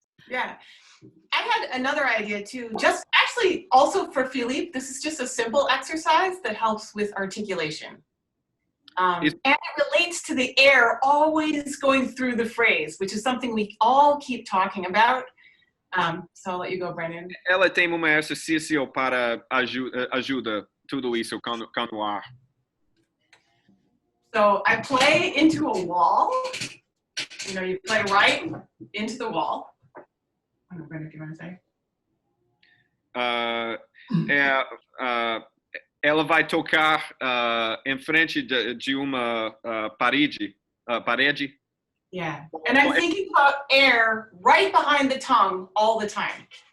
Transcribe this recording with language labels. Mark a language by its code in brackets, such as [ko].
[en] Yeah, I had another idea too. Just actually, also for Philippe, this is just a simple exercise that helps with articulation. And it relates to the air always going through the phrase, which is something we all keep talking about. So I'll let you go, Brendan. [pt] Ela tem um exercício para ajuda tudo isso com o ar. [en] So I play into a wall. You know, you play right into the wall. I don't know, Brendan, if you want to say. [pt] Ela vai tocar em frente de uma parede. [en] Yeah, and I'm thinking about air right behind the tongue all the time.